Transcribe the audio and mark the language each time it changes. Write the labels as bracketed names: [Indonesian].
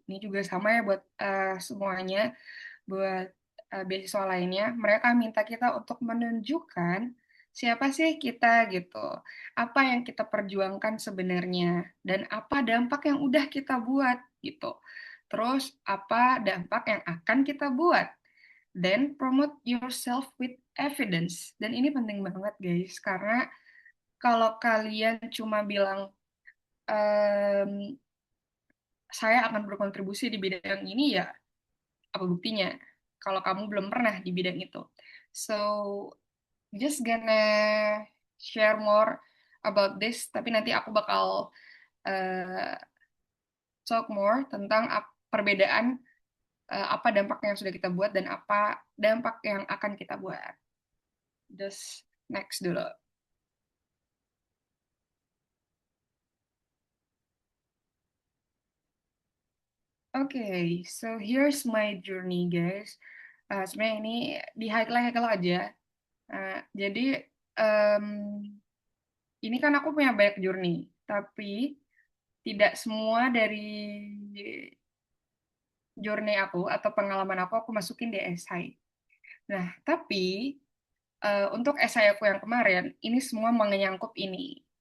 [Indonesian] Ini juga sama ya buat semuanya, buat beasiswa lainnya. Mereka minta kita untuk menunjukkan siapa sih kita gitu, apa yang kita perjuangkan sebenarnya, dan apa dampak yang udah kita buat gitu. Terus apa dampak yang akan kita buat. [English] Then promote yourself with evidence. [Indonesian] Dan ini penting banget guys, karena kalau kalian cuma bilang ehm, saya akan berkontribusi di bidang ini ya apa buktinya kalau kamu belum pernah di bidang itu. [English] So just gonna share more about this, [Indonesian] tapi nanti aku bakal uh, [English] talk more [Indonesian] tentang perbedaan apa dampak yang sudah kita buat dan apa dampak yang akan kita buat. [English] Just next [Indonesian] dulu. [English] Okay, so here's my journey guys. [Indonesian] Sebenarnya ini di highlight aja. Jadi em, ini kan aku punya banyak journey, tapi tidak semua dari journey aku atau pengalaman aku masukin di esai. Nah, tapi untuk esai aku yang kemarin, ini semua menyangkut ini.